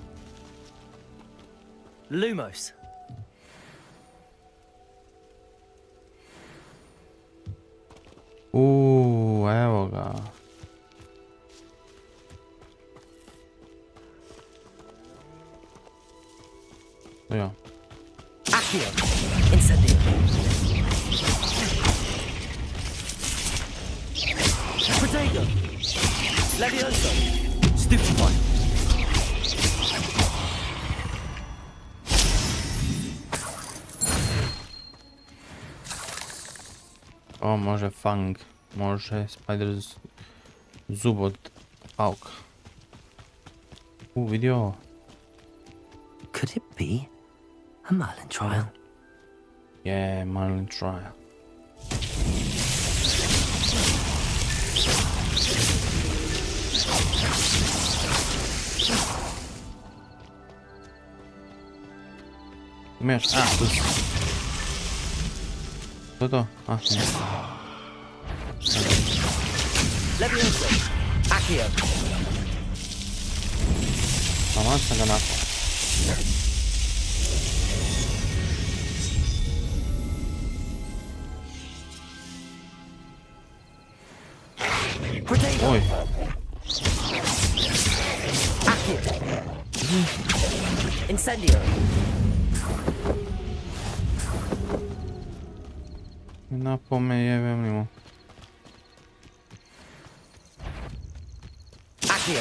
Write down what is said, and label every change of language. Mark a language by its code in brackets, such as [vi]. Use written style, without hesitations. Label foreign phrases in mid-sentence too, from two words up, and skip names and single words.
[hr] Lumos! Evo ga. Ja. Accio! Incendio! Protego! Levioso! Stupefy! O, može fang. Može spider zub od pauka. Vidio. [en] Could it be a Merlin trial? Yeah, Merlin trial. [hr] Imaš, tu si. To je to? Ne. Levioso! Accio! Taman sam ga napao. Protego! Oj. Accio! Incendio! Napao me, jebem li mu. Accio!